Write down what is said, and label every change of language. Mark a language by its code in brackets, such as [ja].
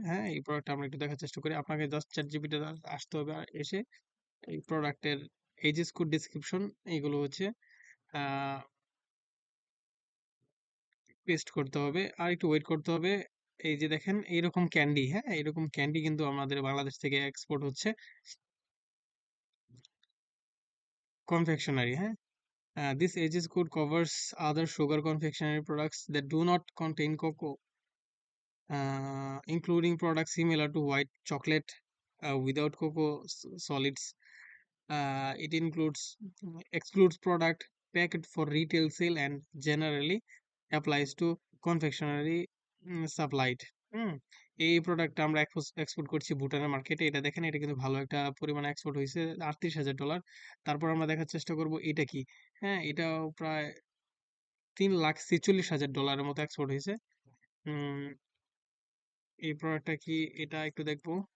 [bn] হ্যাঁ, এই প্রোডাক্টটা আমরা একটু দেখার চেষ্টা করি। আপনাকে জাস্ট চ্যাটজিপিটি তে আসতে হবে, আর এসে এই প্রোডাক্টের এইচএস কোড ডেসক্রিপশন এইগুলো হচ্ছে পেস্ট করতে হবে আর একটু ওয়েট করতে হবে। এই যে দেখেন এইরকম ক্যান্ডি, হ্যাঁ এরকম ক্যান্ডি কিন্তু আমাদের বাংলাদেশ থেকে এক্সপোর্ট হচ্ছে কনফেকশনারি। [en] হ্যাঁ, this ages code covers other sugar confectionery products that do not contain cocoa, including products similar to white chocolate without cocoa solids. It excludes product packed for retail sale and generally applies to confectionery supplied. [bn] হুম, এই প্রোডাক্টটা আমরা export করছি ভুটানের মার্কেটে। এটা দেখেন, এটা কিন্তু ভালো একটা পরিমাণে এক্সপোর্ট হয়েছে, $৩৮,০০০। তারপর আমরা দেখার চেষ্টা করব এটা কি। হ্যাঁ, এটাও প্রায় 3,46,000 ডলারের মতো এক্সপোর্ট হয়েছে। উম, এই প্রোডাক্টটা কি, এটা একটু দেখবো।